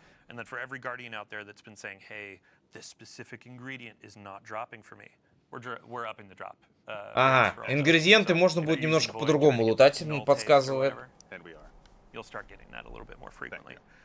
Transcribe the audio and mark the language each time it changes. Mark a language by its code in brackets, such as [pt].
[en] And then for every guardian out there that's been saying, hey, this specific ingredient is not dropping for me, we're upping the drop. [ru] Ага, ингредиенты можно будет немножко по-другому лутать, подсказывает. [en] And we are. You'll start getting that a little bit more frequently.